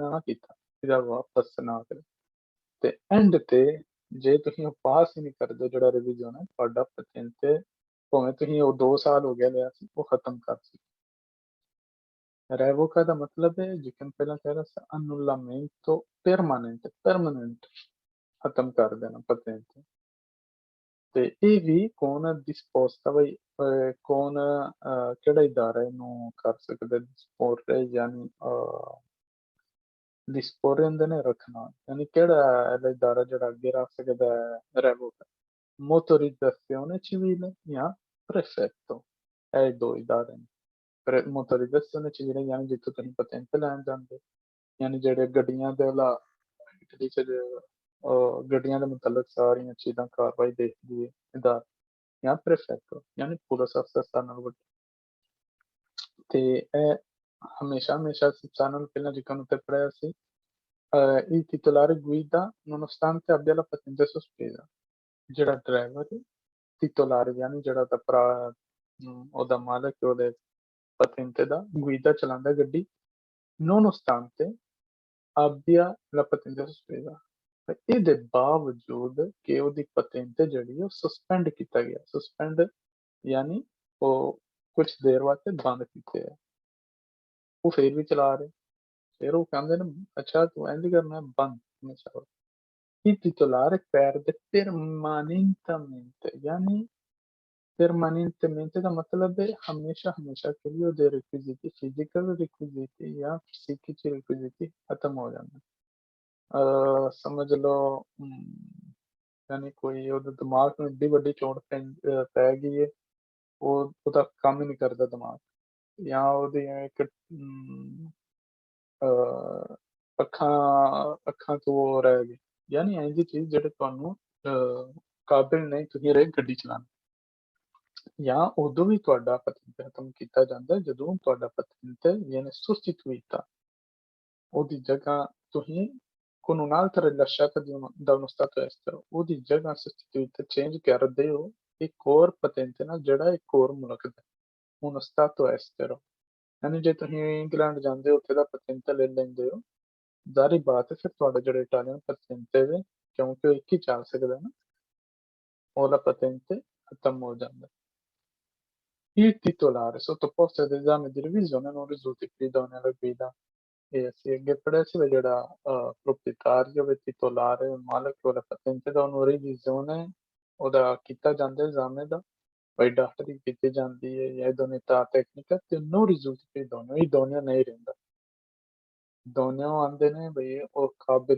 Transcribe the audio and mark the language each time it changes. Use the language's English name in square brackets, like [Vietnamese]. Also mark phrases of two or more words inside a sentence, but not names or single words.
[Punjabi] ਨਾ ਕੀਤਾ ਇਹਦਾ ਵਾਪਸ ਨਾ ਕਰੇ ਤੇ ਐਂਡ ਤੇ ਜੇ ਤੁਸੀਂ ਉਹ ਪਾਸ ਹੀ ਨਹੀਂ ਕਰਦੇ ਜਿਹੜਾ ਰਿਵੀਜ਼ਨ ਹੈ ਤੁਹਾਡਾ ਪੇਟੈਂਟ ਭਾਵੇਂ ਤੁਸੀਂ ਉਹ 2 ਸਾਲ ਹੋ ਗਿਆ ਲਿਆ ਸੀ ਉਹ ਖਤਮ ਕਰ ਸੀ revoca ਦਾ ਮਤਲਬ ਹੈ ਜਿਵੇਂ ਪਹਿਲਾਂ ਕਹਿ ਰਿਹਾ ਸੀ [Italian] annullamento permanente [Punjabi] ਖਤਮ ਕਰ ਦੇਣਾ ਪੇਟੈਂਟ ਤੇ ਇਹ ਵੀ ਕੌਣ disposta ਬਈ ਕੌਣ ਕਿਹੜਾ ਇਦਾਰਾ ਇਹਨੂੰ ਕਰ ਸਕਦਾ disporre ਯਾਨੀ disporre ਹੁੰਦੇ ਨੇ ਰੱਖਣਾ ਯਾਨੀ ਕਿਹੜਾ ਇਹਦਾ ਇਦਾਰਾ ਜਿਹੜਾ ਅੱਗੇ ਰੱਖ ਸਕਦਾ ਹੈ [Italian] revoca motorizzazione civile [Punjabi] ਜਾਂ prefetto ਇਹ ਦੋ ਇਦਾਰੇ ਨੇ [Italian] motorizzazione civile [Punjabi] ਯਾਨੀ ਜਿੱਥੋਂ ਤੁਸੀਂ ਪੇਟੈਂਟ ਲੈਣ ਜਾਂਦੇ ਯਾਨੀ ਜਿਹੜੇ ਗੱਡੀਆਂ ਦੇ ਇਟਲੀ ਚ ਗੱਡੀਆਂ ਦੇ ਮੁਤਲਕ ਸਾਰੀਆਂ ਚੀਜ਼ਾਂ ਕਾਰਵਾਈ ਦੇਖਦੀ ਹੈ ਇਦਾਰਾ ਜਾਂ prefetto ਯਾਨੀ ਪੁਲਿਸ ਅਫਸਰ ਸਾਰਿਆਂ ਨਾਲੋਂ ਵੱਡਾ ਤੇ ਇਹ ਹਮੇਸ਼ਾ ਸਾਨੂੰ ਪਹਿਲਾਂ ਜਿਕਰ ਉੱਤੇ ਪੜਿਆ ਸੀ [Italian] il titolare guida nonostante abbia la patente sospesa [Punjabi] ਜਿਹੜਾ ਡਰਾਈਵਰ titolare ਯਾਨੀ ਜਿਹੜਾ ਉਹਦਾ ਭਰਾ ਉਹਦਾ ਮਾਲਕ ਉਹਦੇ patente ਦਾ guida ਚਲਾਉਂਦਾ ਗੱਡੀ [Italian] nonostante abbia la patente sospesa [Punjabi] ਤੇ ਇਹਦੇ ਬਾਵਜੂਦ ਕਿ ਉਹਦੀ patente ਜਿਹੜੀ ਉਹ suspend ਕੀਤਾ ਗਿਆ suspend ਯਾਨੀ ਉਹ ਕੁਛ ਦੇਰ ਵਾਸਤੇ ਬੰਦ ਕੀਤੇ ਆ ਉਹ ਫੇਰ ਵੀ ਚਲਾ ਰਹੇ ਫਿਰ ਉਹ ਕਹਿੰਦੇ ਨੇ ਅੱਛਾ ਤੂੰ ਇੰਝ ਕਰਨਾ ਬੰਦ ਹਮੇਸ਼ਾ [Italian] il titolare perde permanentemente [Punjabi] यानी permanentemente ਦਾ ਮਤਲਬ ਹੈ ਹਮੇਸ਼ਾ ਕੇ ਲਈ ਉਹਦੇ [Italian] requisiti physical requisiti [Punjabi] ਜਾਂ [Italian] psichici requisiti [Punjabi] ਖਤਮ ਹੋ ਜਾਂਦੇ ਸਮਝ ਲਓ ਯਾਨੀ ਕੋਈ ਉਹਦੇ ਦਿਮਾਗ ਨੂੰ ਏਡੀ ਵੱਡੀ ਚੋਟ ਪੈ ਗਈ ਹੈ ਉਹਦਾ ਕੰਮ ਹੀ ਨਹੀਂ ਕਰਦਾ ਦਿਮਾਗ ਜਾਂ ਉਹਦੀ ਇੱਕ ਅੱਖਾਂ ਤੋਂ ਉਹ ਰਹਿ ਗਈ ਯਾਨੀ ਇਹੋ ਜਿਹੀ ਚੀਜ਼ ਜਿਹੜੇ ਤੁਹਾਨੂੰ ਕਾਬਿਲ ਨਹੀਂ ਤੁਸੀਂ ਰਹੇ ਗੱਡੀ ਚਲਾਉਣ ਜਾਂ ਉਦੋਂ ਵੀ ਤੁਹਾਡਾ ਪੇਟੈਂਟ ਖਤਮ ਕੀਤਾ ਜਾਂਦਾ ਜਦੋਂ ਤੁਹਾਡਾ ਪੇਟੈਂਟ [Italian] viene sostituita [Punjabi] ਉਹਦੀ ਜਗ੍ਹਾ ਤੁਸੀਂ [Italian] con un'altra rilasciata da uno stato estero [Punjabi] ਉਹਦੀ ਜਗ੍ਹਾ sostituita change ਕਰਦੇ ਹੋ ਇੱਕ ਹੋਰ ਪੇਟੈਂਟ ਨਾਲ ਜਿਹੜਾ ਇੱਕ ਹੋਰ ਮੁਲਕ ਦਾ [Italian] uno stato estero [Punjabi] ਯਾਨੀ ਜੇ ਤੁਸੀਂ ਇੰਗਲੈਂਡ ਜਾਂਦੇ ਹੋ ਉੱਥੇ ਦਾ ਪੇਟੈਂਟ ਲੈ ਲੈਂਦੇ ਹੋ ਜ਼ਾਹਰੀ ਬਾਤ ਹੈ ਫਿਰ ਤੁਹਾਡਾ ਜਿਹੜਾ ਇਟਾਲੀਅਨ ਪੇਟੈਂਟ ਹੈ ਕਿਉਂਕਿ ਉਹ ਇੱਕ ਹੀ ਚੱਲ ਸਕਦਾ ਨਾ ਉਹਦਾ ਪੇਟੈਂਟ ਖਤਮ ਹੋ ਜਾਂਦਾ [Italian] il titolare sottoposto ad esame di revisione non risulta idoneo alla guida e [Punjabi] ਅਸੀਂ ਅੱਗੇ ਪੜ੍ਹਿਆ ਸੀ ਜਿਹੜਾ proprietario ਵੇ titolare ਮਾਲਕ ਉਹਦਾ ਪੇਟੈਂਟ ਦਾ ਉਹਨੂੰ revisione ਉਹਦਾ ਕੀਤਾ ਜਾਂਦਾ esame ਦਾ poi ਡਾਕਟਰੀ ਕੀਤੀ ਜਾਂਦੀ ਹੈ ਜਾਂ [Italian] idoneità tecnica [Punjabi] ਤੇ [Italian] non risulta idoneo [Punjabi] ਨਹੀਂ ਰਹਿੰਦਾ ਦੋਨੋਂ ਆਉਂਦੇ ਨੇ ਬਈ ਉਹ ਕਾਬਿਲ